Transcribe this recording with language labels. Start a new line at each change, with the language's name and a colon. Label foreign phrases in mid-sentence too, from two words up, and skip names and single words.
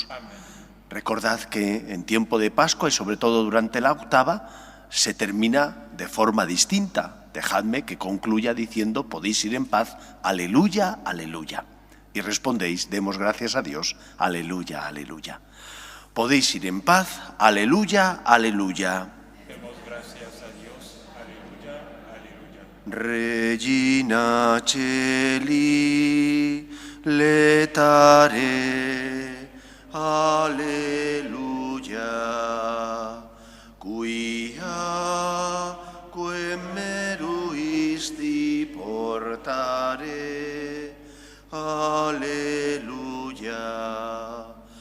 Spanish: Recordad que en tiempo de Pascua y sobre todo durante la octava se termina de forma distinta. Dejadme que concluya diciendo: podéis ir en paz, aleluya, aleluya. Y respondéis: demos gracias a Dios, aleluya, aleluya. Podéis ir en paz, aleluya, aleluya. Demos gracias a Dios, aleluya, aleluya.
Latin: Regina Celi, letare, aleluya. Quia quem meruisti portare, aleluya.